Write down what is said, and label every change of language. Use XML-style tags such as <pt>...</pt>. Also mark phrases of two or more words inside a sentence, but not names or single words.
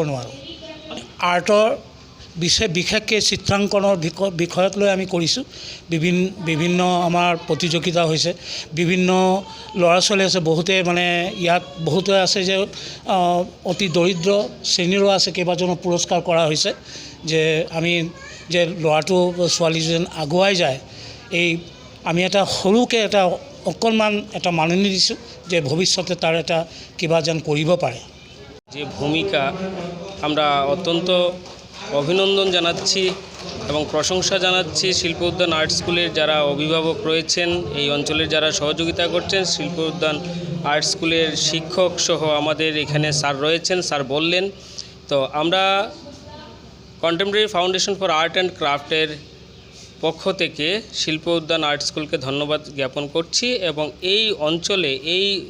<as>নোৱাৰোঁ আৰ্টৰ বিশেষকৈ চিত্ৰাংকনৰ বিষয়ক লৈ আমি কৰিছোঁ বিভিন্ন আমাৰ প্ৰতিযোগিতা হৈছে বিভিন্ন ল'ৰা ছোৱালী আছে বহুতে মানে ইয়াত বহুতে আছে যে অতি দৰিদ্ৰ শ্ৰেণীৰো আছে কেইবাজনো পুৰস্কাৰ কৰা হৈছে যে আমি যে ল'ৰাটো ছোৱালীজন আগুৱাই যায় এই আমি এটা সৰুকৈ এটা অকণমান এটা মাননি দিছোঁ যে ভৱিষ্যতে তাৰ এটা কিবা যেন কৰিব পাৰে</as> <bn>যে ভূমিকা আমরা অত্যন্ত অভিনন্দন জানাচ্ছি এবং প্রশংসা জানাচ্ছি শিল্প উদ্যান আর্ট স্কুলের যারা অভিভাবক রয়েছেন এই অঞ্চলের যারা সহযোগিতা করছেন শিল্প উদ্যান আর্ট স্কুলের শিক্ষক সহ আমাদের এখানে স্যার রয়েছেন স্যার বললেন তো আমরা কন্টেম্পোরারি ফাউন্ডেশন ফর আর্ট অ্যান্ড ক্রাফটের পক্ষ থেকে শিল্প উদ্যান আর্ট স্কুলকে ধন্যবাদ জ্ঞাপন করছি এবং এই অঞ্চলে এই</bn>